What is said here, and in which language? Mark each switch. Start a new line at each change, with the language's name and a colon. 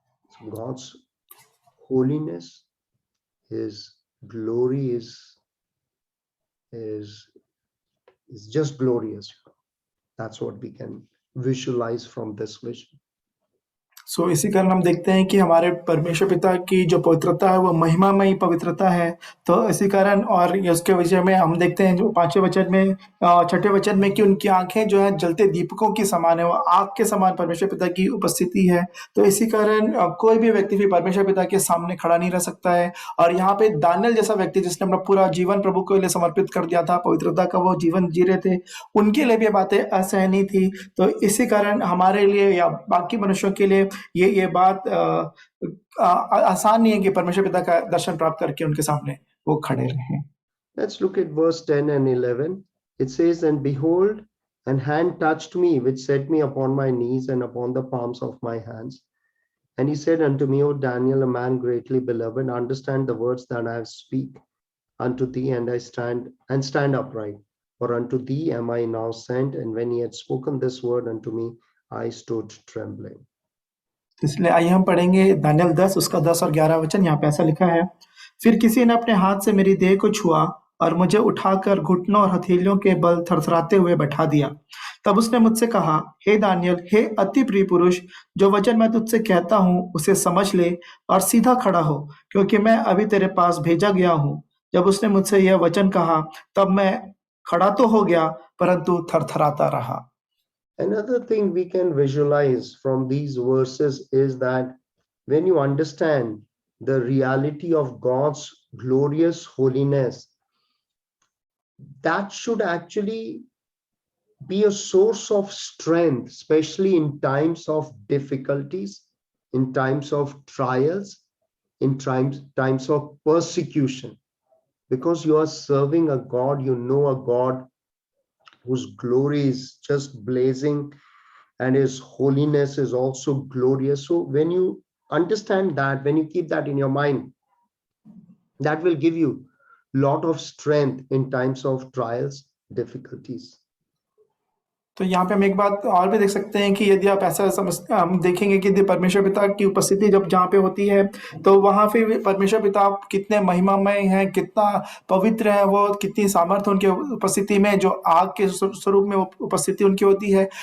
English: So God's holiness, his glory is just glorious. That's what we can visualize from this vision.
Hindi: सो इसी कारण हम देखते हैं कि हमारे परमेश्वर पिता की जो पवित्रता है वो महिमामयी पवित्रता है। तो इसी कारण और ये उसके विषय में हम देखते हैं जो 5वें वचन में 6ठे वचन में कि उनकी आँखें जो हैं जलते दीपकों की समान है, वो आग के समान परमेश्वर पिता की उपस्थिति है। तो इसी कारण कोई भी व्यक्ति भी परमेश्वर पिता के सामने खड़ा नहीं रह सकता है। और यहाँ पे दानियेल जैसा व्यक्ति जिसने अपना पूरा जीवन प्रभु के लिए समर्पित कर दिया था, पवित्रता का वो जीवन जी रहे थे, उनके लिए भी ये बातें असहनीय थी। तो इसी कारण हमारे लिए या बाकी मनुष्यों के लिए ये बात आसान नहीं है कि परमेश्वर पिता का दर्शन प्राप्त करके उनके सामने वो खड़े रहें।
English: Let's look at verse 10 and 11. It says, "And behold, an hand touched me, which set me upon my knees and upon the palms of my hands. And he said unto me, O Daniel, a man greatly beloved, understand the words that I speak unto thee, and stand upright. For unto thee am I now sent. And when he had spoken this word unto me, I stood trembling."
Hindi: इसलिए आइए हम पढ़ेंगे दानियेल 10 उसका 10 और 11 वचन। यहाँ पे ऐसा लिखा है, फिर किसी ने अपने हाथ से मेरी देह को छुआ और मुझे उठाकर घुटनों और हथेलियों के बल थरथराते हुए बैठा दिया। तब उसने मुझसे कहा, हे दानियेल, हे अति प्रिय पुरुष, जो वचन मैं तुझसे कहता हूँ उसे समझ ले और सीधा खड़ा हो, क्योंकि मैं अभी तेरे पास भेजा गया हूँ। जब उसने मुझसे यह वचन कहा, तब मैं खड़ा तो हो गया, परंतु थरथराता रहा।
English: Another thing we can visualize from these verses is that when you understand the reality of God's glorious holiness, that should actually be a source of strength, especially in times of difficulties, in times of trials, in times of persecution, because you are serving a God, you know a God whose glory is just blazing and his holiness is also glorious. So when you understand that, when you keep that in your mind, that will give you a lot of strength in times of trials, difficulties.
Hindi: तो यहाँ पे हम एक बात और भी देख सकते हैं कि यदि आप ऐसा हम देखेंगे कि यदि परमेश्वर पिता की उपस्थिति जब जहाँ पे होती है, तो वहाँ पे भी परमेश्वर पिता कितने महिमामय हैं, कितना पवित्र है वो, कितनी सामर्थ्य उनके उपस्थिति में, जो आग के स्वरूप में उपस्थिति उनकी होती है।